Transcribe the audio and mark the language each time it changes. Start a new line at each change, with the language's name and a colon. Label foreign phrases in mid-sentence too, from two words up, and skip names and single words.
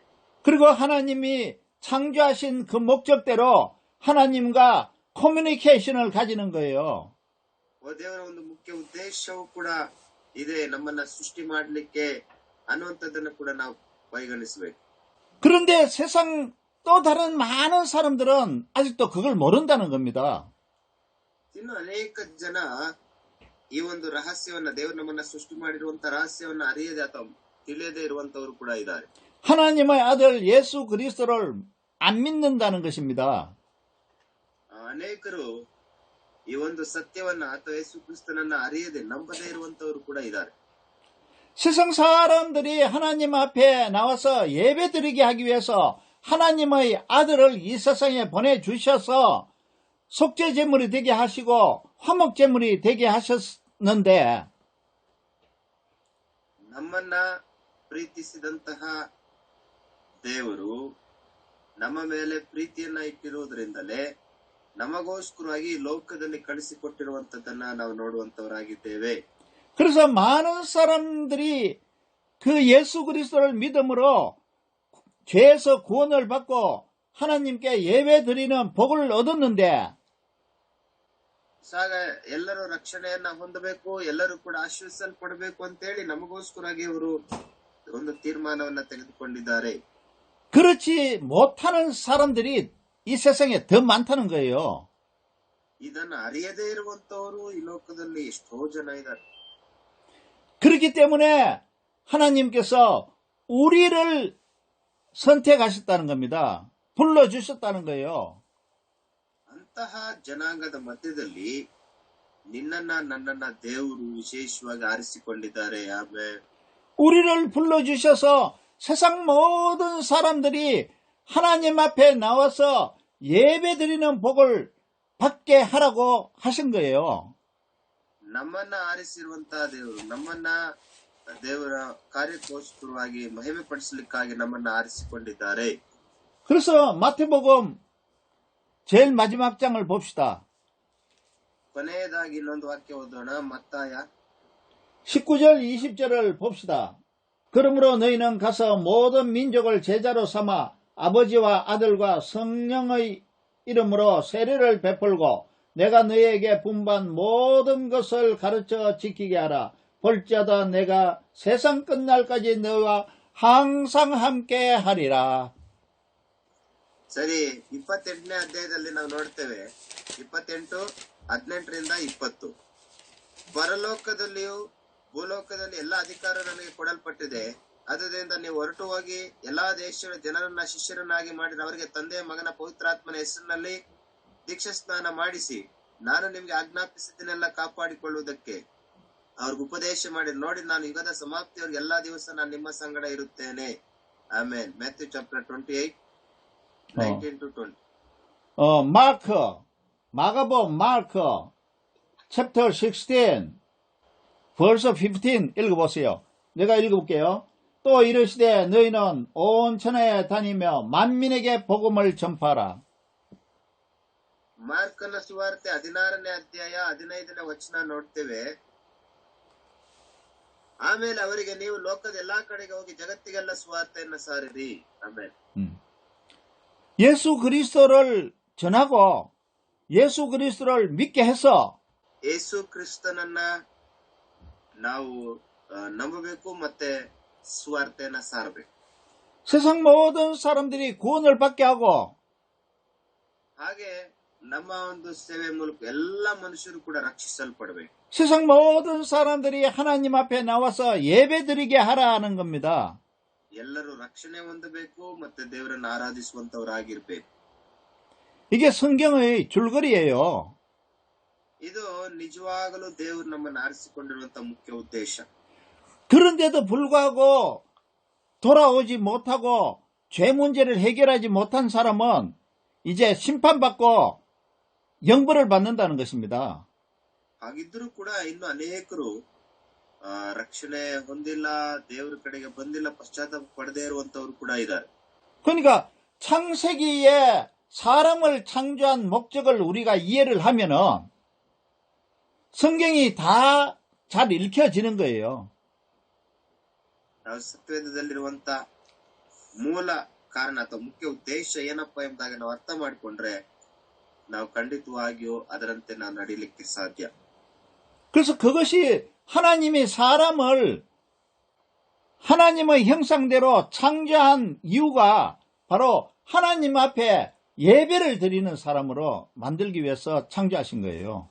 Korean: 그리고 하나님이 창조하신 그 목적대로 하나님과 커뮤니케이션을 가지는 거예요.
Kannada: ದೇವರ ಒಂದು ಮುಖ್ಯ ಉದ್ದೇಶವೂ ಕೂಡ ಇದೆ, ನಮ್ಮನ್ನ ಸೃಷ್ಟಿ ಮಾಡಲಿಕ್ಕೆ ಅನ್ನುವಂಥದ್ದನ್ನು ಕೂಡ ನಾವು ಪರಿಗಣಿಸಬೇಕು.
Korean: 그런데 세상 또 다른 많은 사람들은 아직도 그걸 모른다는 겁니다.
Kannada: ಇನ್ನು ಅನೇಕ ಜನ ಈ ಒಂದು ರಹಸ್ಯವನ್ನ ದೇವರು ನಮ್ಮನ್ನ ಸೃಷ್ಟಿ ಮಾಡಿರುವಂತ ರಹಸ್ಯವನ್ನ ಅರಿಯದೆ ಅಥವಾ ತಿಳಿಯದೆ ಇರುವಂತವರು ಕೂಡ ಇದ್ದಾರೆ.
Korean: 하나님의 아들 예수 그리스도를 안 믿는다는 것입니다.
Kannada: ಅನೇಕರು ಈ ಒಂದು ಸತ್ಯವನ್ನ ಅಥವಾ ಯೇಸು ಕ್ರಿಸ್ತನನ್ನ ಅರಿಯದೆ ನಂಬದೇ ಇರುವಂತವರು ಕೂಡ ಇದ್ದಾರೆ.
Korean: 세상 사람들이 하나님 앞에 나와서 예배 드리게 하기 위해서 하나님의 아들을 이 세상에 보내주셔서 속죄제물이 되게 하시고 화목제물이 되게 하셨는데
Kannada: ನಮ್ಮನ್ನ ಪ್ರೀತಿಸಿದಂತಹ ದೇವರು ನಮ್ಮ ಮೇಲೆ ಪ್ರೀತಿಯನ್ನ ಇಟ್ಟಿರುವುದರಿಂದಲೇ ನಮಗೋಸ್ಕರವಾಗಿ ಈ ಲೋಕದಲ್ಲಿ ಕಳಿಸಿಕೊಟ್ಟಿರುವಂತದ್ದನ್ನ ನಾವು ನೋಡುವಂತವರಾಗಿದ್ದೇವೆ.
Korean: 그래서 많은 사람들이 그 예수 그리스도를 믿음으로 죄에서 구원을 받고 하나님께 예배 드리는 복을 얻었는데
Kannada: ಸಾಗ ಎಲ್ಲರೂ ರಕ್ಷಣೆಯನ್ನ ಹೊಂದಬೇಕು, ಎಲ್ಲರೂ ಕೂಡ ಆಶೀರ್ವಿಸಲ್ಪಡಬೇಕು ಅಂತೇಳಿ ನಮಗೋಸ್ಕರವಾಗಿ ಅವರು ಒಂದು ತೀರ್ಮಾನವನ್ನ ತೆಗೆದುಕೊಂಡಿದ್ದಾರೆ.
Korean: 그렇지 못하는 사람들이 이 세상에 더 많다는 거예요. ಇದನ್ನ ಅರಿಯದೇ ಇರುವಂತವರು ಈ ಲೋಕದಲ್ಲಿ ಎಷ್ಟೋ ಜನ ಇದ್ದಾರೆ. 그렇기 때문에 하나님께서 우리를 선택하셨다는 겁니다. 불러주셨다는 거예요.
Kannada: ಅಂತಹ ಜನಾಂಗದ ಮಧ್ಯದಲ್ಲಿ ನಿನ್ನನ್ನ ನನ್ನನ್ನ ದೇವರು ವಿಶೇಷವಾಗಿ ಆರಿಸಿಕೊಂಡಿದ್ದಾರೆ. ಆಮೇಲೆ
Korean: 우리를 불러주셔서 세상 모든 사람들이 하나님 앞에 나와서 예배드리는 복을 받게 하라고 하신 거예요.
Kannada: ನಮ್ಮನ್ನ ಆರಿಸಿರುವಂತಹ ದೇವರು ನಮ್ಮನ್ನ ದೇವರ ಕಾರ್ಯಕ್ಕೋಸ್ಕರವಾಗಿ ಮಹಿಮೆ ಪಡಿಸಲಿಕ್ಕಾಗಿ ನಮ್ಮನ್ನ ಆರಿಸಿಕೊಂಡಿದ್ದಾರೆ.
Korean: 그래서 마태복음 제일 마지막 장을 봅시다.
Kannada: ಕೊನೆಯದಾಗಿ ಇನ್ನೊಂದು ವಾಕ್ಯ ಓದೋಣ. ಮತ್ತಾಯ
Korean: 19절 20절을 봅시다. 그러므로 너희는 가서 모든 민족을 제자로 삼아 아버지와 아들과 성령의 이름으로 세례를 베풀고 내가 너희에게 분부한 모든 것을 가르쳐 지키게 하라. 볼지어다 내가 세상 끝날까지 너희와 항상 함께 하리라.
Kannada: ಸರಿ, 28ನೇ ಅಧ್ಯಾಯದಲ್ಲಿ ನಾವು ನೋಡ್ತೇವೆ 28, 18ರಿಂದ 20. ಪರಲೋಕದಲ್ಲಿಯೂ ಭೂಲೋಕದಲ್ಲಿ ಎಲ್ಲಾ ಅಧಿಕಾರ ನನಗೆ ಕೊಡಲ್ಪಟ್ಟಿದೆ. ಆದ್ದರಿಂದ ನೀವು ಹೊರಟು ಹೋಗಿ ಎಲ್ಲಾ ದೇಶಗಳ ಜನರನ್ನ ಶಿಷ್ಯರನ್ನಾಗಿ ಮಾಡಿದ ಅವರಿಗೆ ತಂದೆಯ ಮಗನ ಪವಿತ್ರಾತ್ಮನ ಹೆಸರಿನಲ್ಲಿ ದೀಕ್ಷಾ ಸ್ನಾನ ಮಾಡಿಸಿ ನಾನು ನಿಮ್ಗೆ ಆಜ್ಞಾಪಿಸಿದ್ದನ್ನೆಲ್ಲ ಕಾಪಾಡಿಕೊಳ್ಳುವುದಕ್ಕೆ ಅವ್ರಿಗೆ ಉಪದೇಶ ಮಾಡಿ. ನೋಡಿ, ನಾನು ಯುಗದ ಸಮಾಪ್ತಿಯವರೆಗೆ ಎಲ್ಲಾ ದಿವಸ ನಾನು ನಿಮ್ಮ ಸಂಗಡ ಇರುತ್ತೇನೆ. ಆಮೇಲೆ ಮ್ಯಾಥ್ಯೂ
English: chapter 28, 19 to 20.
Korean: 마가복음
English: Mark chapter 16 verse 15
Korean: 읽어보세요. 내가 읽어볼게요. 또 이르시되 너희는 온 천하에 다니며 만민에게 복음을 전파하라.
Kannada: ಮಾರ್ಕನ ಸುವಾರ್ತೆ 16ನೇ ಅಧ್ಯಾಯ 15ನೇ ವಚನ ನೋಡ್ತೇವೆ. ಆಮೇಲೆ ಅವರಿಗೆ ನೀವು ಲೋಕದ ಎಲ್ಲಾ ಕಡೆಗೆ ಹೋಗಿ ಜಗತ್ತಿಗೆಲ್ಲ ಸುವಾರ್ತೆಯನ್ನ ಸಾರಿರಿ. ಆಮೇಲೆ
Korean: 예수 그리스도를 전하고 예수 그리스도를 믿게 해서
Kannada: ಯೇಸು ಕ್ರಿಸ್ತನನ್ನ ನಾವು ನಂಬಬೇಕು ಮತ್ತೆ ಸುವಾರ್ತೆಯನ್ನ ಸಾರಬೇಕು.
Korean: 세상 모든 사람들이 구원을 받게 하고
Kannada: ಹಾಗೆ ನಮ್ಮ ಒಂದು ಸೇವೆ ಮೂಲಕ ಎಲ್ಲಾ ಮನುಷ್ಯರು ಕೂಡ ರಕ್ಷಿಸಲ್ಪಡಬೇಕು.
Korean: 세상 모든 사람들이 하나님 앞에 나와서 예배드리게 하라는 겁니다.
Kannada: ಎಲ್ಲರೂ ರಕ್ಷಣೆ ಹೊಂದಬೇಕು ಮತ್ತೆ ದೇವರನ್ನ ಆರಾಧಿಸುವಂತವರಾಗಿರ್ಬೇಕು.
Korean: 이게 성경의 줄거리예요.
Kannada: ಇದು ನಿಜವಾಗಲೂ ದೇವರು ನಮ್ಮನ್ನು ಆರಿಸಿಕೊಂಡಿರುವಂತಹ ಮುಖ್ಯ ಉದ್ದೇಶ.
Korean: 그런데도 불구하고 돌아오지 못하고 죄 문제를 해결하지 못한 사람은 이제 심판받고 영벌을 받는다는 것입니다.
Kannada: ಹಾಗಿದ್ರೂ ಕೂಡ ಇನ್ನು ಅನೇಕರು ರಕ್ಷಣೆ ಹೊಂದಿಲ್ಲ, ದೇವರ ಕಡೆಗೆ ಬಂದಿಲ್ಲ, ಪಶ್ಚಾತ್ತಾಪ ಪಡದೇ ಇರುವಂತವ್ರು ಕೂಡ ಇದ್ದಾರೆ.
Korean: 그러니까 창세기에 사람을 창조한 목적을 우리가 이해를 하면은 성경이 다 잘 읽혀지는 거예요.
Kannada: ನಾವು ಸತ್ಯವೇದದಲ್ಲಿರುವಂತ ಮೂಲ ಕಾರಣ ಅಥವಾ ಮುಖ್ಯ ಉದ್ದೇಶ ಏನಪ್ಪಾ ಎಂಬುದಾಗಿ ನಾವು ಅರ್ಥ ಮಾಡಿಕೊಂಡ್ರೆ ನಾವು ಖಂಡಿತವಾಗಿಯೂ ಅದರಂತೆ ನಾವು ನಡೀಲಿಕ್ಕೆ ಸಾಧ್ಯ.
Korean: 그래서 그것이 하나님이 사람을 하나님의 형상대로 창조한 이유가 바로 하나님 앞에 예배를 드리는 사람으로 만들기 위해서 창조하신 거예요.